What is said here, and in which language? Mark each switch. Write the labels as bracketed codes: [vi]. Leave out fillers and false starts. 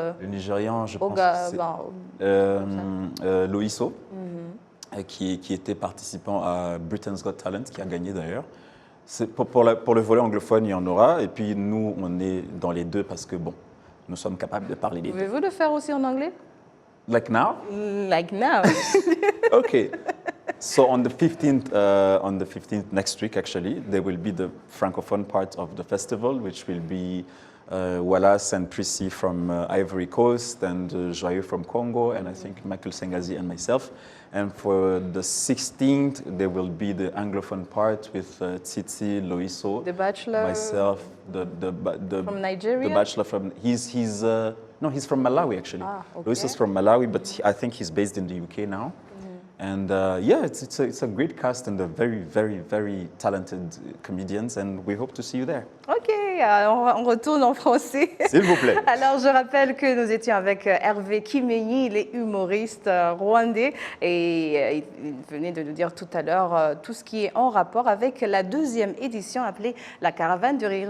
[fr] Le Nigérian, je pense que c'est Loïso. Qui était participant à Britain's Got Talent, qui a gagné d'ailleurs. Pour le volet anglophone, il y en aura. Et puis nous, on est dans les deux parce que, bon, nous sommes capables de parler les deux. Pouvez-vous le faire aussi en anglais? [en] Like now? Like now. Okay. So on the 15th next week, actually, there will be the francophone part of the festival, which will be Wallace and Prissy from Ivory Coast and Joyeux from Congo, and I think Michael Sengazi and myself. And for the 16th, there will be the Anglophone part with Tsitsi, Loiso, The Bachelor, myself, the from Nigeria. The Bachelor from he's from Malawi actually. Okay. Loiso's from Malawi, but I think he's based in the UK now. And yeah, it's a great cast and a very, very, very talented comedians, and we hope to see you there. [fr] Ok, on retourne en français. S'il vous plaît. Alors, je rappelle que nous étions avec Hervé Kimenyi, il est humoriste rwandais, et il venait de nous dire tout à l'heure tout ce qui est en rapport avec la deuxième édition appelée La Caravane du Rire.